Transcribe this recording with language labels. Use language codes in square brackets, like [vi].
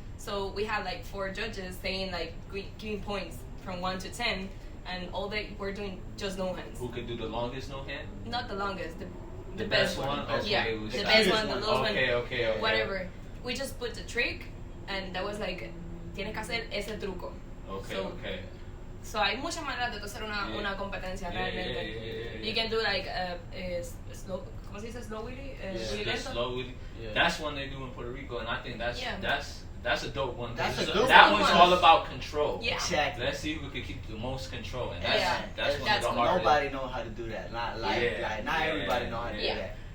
[en] So we had like 4 judges saying like giving points from 1 to 10, and all they were doing just no hands. Who could do the longest no hand? Not the longest, the best one. Okay, yeah, the best one, the lowest one. Okay. Whatever. We just put the trick, and that was like, [es] tienes que hacer ese truco. [en] Okay. [es] So hay muchas maneras de hacer una competencia realmente. [en] You can do like slow. [es] ¿Cómo se dice [en] slow willy? [es] Willy lento. [en] Slow willy. Yeah. That's one they do in Puerto Rico, and I think that's a dope one. That's a good that one. one's all about control. Yeah. Exactly. Let's see who can keep the most control, and that's one of the hardest. Nobody know how to do that. Not everybody know how to do that.